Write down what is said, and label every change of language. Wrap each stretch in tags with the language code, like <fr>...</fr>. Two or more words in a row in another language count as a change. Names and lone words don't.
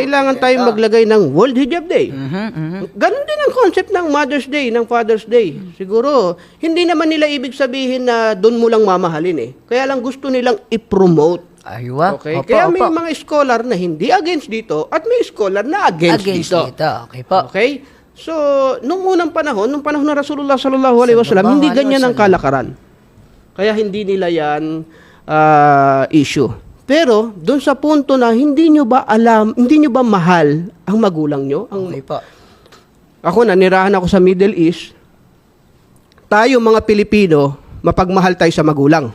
<tl>kailangan tayong maglagay ng World Hijab Day. Ganun din ang concept ng Mother's Day, ng Father's Day. Siguro, hindi naman nila ibig sabihin na doon mo lang mamahalin eh. Kaya lang gusto nilang i-promote. Aywa. Okay? Kaya may mga scholar na hindi against dito at may scholar na against dito. Okay po. Okay? So, nung unang panahon, nung panahon ng</tl> <ar>رسول الله صلى الله عليه وسلم,</ar> <tl>hindi ganyan ang kalakaran. Kaya hindi nila yan issue. Pero, doon sa punto na hindi nyo ba alam, hindi nyo ba mahal ang magulang nyo? Okay po. Ako, nanirahan ako sa Middle East. Tayo mga Pilipino, mapagmahal tayo sa magulang.</tl>